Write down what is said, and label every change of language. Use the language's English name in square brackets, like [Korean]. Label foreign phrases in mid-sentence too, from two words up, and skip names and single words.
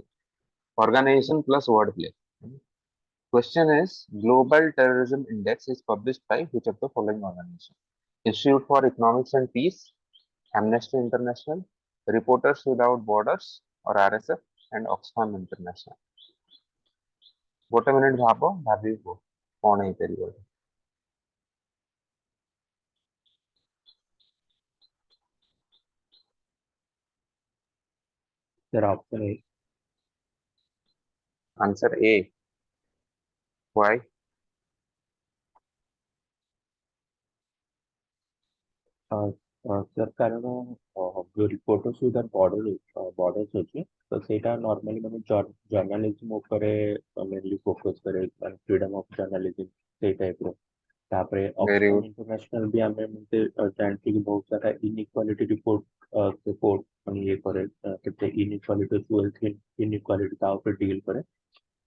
[English] Organization plus wordplay. Question is Global Terrorism Index is published by which of the following organization? Institute for Economics and Peace, Amnesty International, Reporters Without Borders, or RSF, and Oxfam International. [Odia] ଗୋଟେ ମିନିଟ୍ ଭାବିବି କୁହ କଣ ହେଇପାରିବ [English] Sir, option A. answer A why Uh, sir, [Odia] କାରଣ ଯୋଉ ରିପୋର୍ଟର୍ସ ୱିଦାଉଟ୍ ବର୍ଡର୍ସ ଅଛି ତ ସେଇଟା ନର୍ମାଲି ମାନେ ଜର୍ଣ୍ଣାଲିଜିମ୍ ଉପରେ [English] mainly focus [Odia] କରେ ମାନେ [English] freedom of journalism [Odia] ସେଇ ଟାଇପ୍ର ତାପରେ [English] very [Odia] ଅକ୍ସଫାମ [English] good [Odia] ଇଣ୍ଟରନ୍ୟାସନାଲ ବି ଆମେ ଏମିତି ଜାଣିଛୁ କି ବହୁତ ସାରା [English] inequality report [Odia] ମାନେ ଇଏ କରେ କେତେ [English] inequality wealth inequality [Odia] ତା ଉପରେ ଡିଲ୍ କରେ